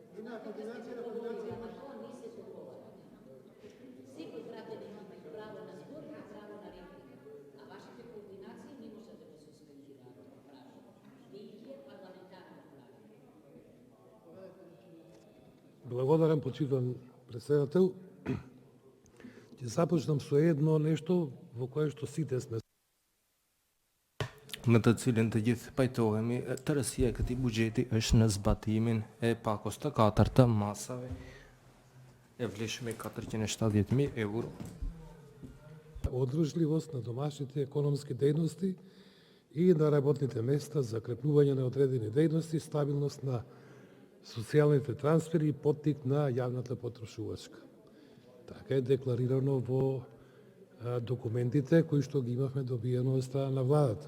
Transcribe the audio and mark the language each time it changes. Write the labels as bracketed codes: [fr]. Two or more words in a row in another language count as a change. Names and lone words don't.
[mk] Секој граѓанин има право на збор и право на реплика, а вашите координации не можат да го суспендираат право, бидејќи е парламентарно право. Благодарам, почитан председател. Ќе започнам со едно нешто во кое што сите сме. [sq] Në të cilin të gjithë pajtohemi, tërësia e këtij buxheti është në zbatimin e pakos të katërt të masave e vlefshme 470.000 euro. [mk] Одржливост на домашните економски дејности и на работните места, закрепнување на одредени дејности, стабилност на социјалните трансфери и поттик на јавната потрошувачка. Така е декларирано во документите кои што ги имавме добиено од страна на владата.